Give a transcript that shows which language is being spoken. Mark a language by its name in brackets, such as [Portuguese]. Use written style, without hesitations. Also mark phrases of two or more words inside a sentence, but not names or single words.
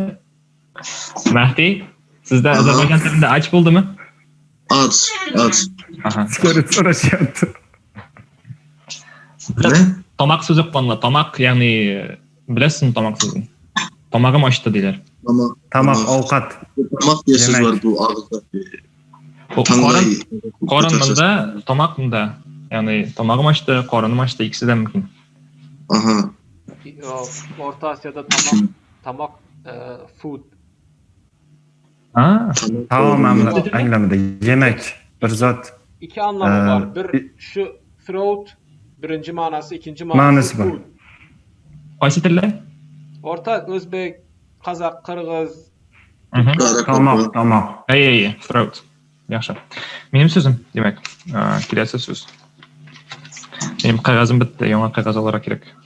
[Uzbek] Mahdi, sizda Ozarbayjon tilida och bo'ldimi? Aç. So'rashyapti. Ne? Tomoq so'zi qo'nla. Tomoq, ya'ni bilasizmi tomoq so'zini? Tomog'im ochdi deylar. Tomoq ovqat. [Turkish] Tomoq diye söz var bu ağızda. [Uzbek] Qorin bunda, tomoq bunda. Ya'ni tomog'im ochdi, qorinim ochdi, ikkisi de mumkin. Aha. [Turkish] Orta Asya'da tomoq food. [Uzbek] Taom anglamida yemek bir zot. [Turkish] İki anlamı var. Bir şu throat birinci manası, ikinci manası food. [Uzbek] Qaysi tillar? [Turkish] Orta Özbek, Kazak, Kırgız. [Uzbek] Tomoq. Throat. Yaxshi. Mening so'zim, demak, kelasi so'z. Benim qog'ozim bitdi, yangi qog'oz olishim kerak.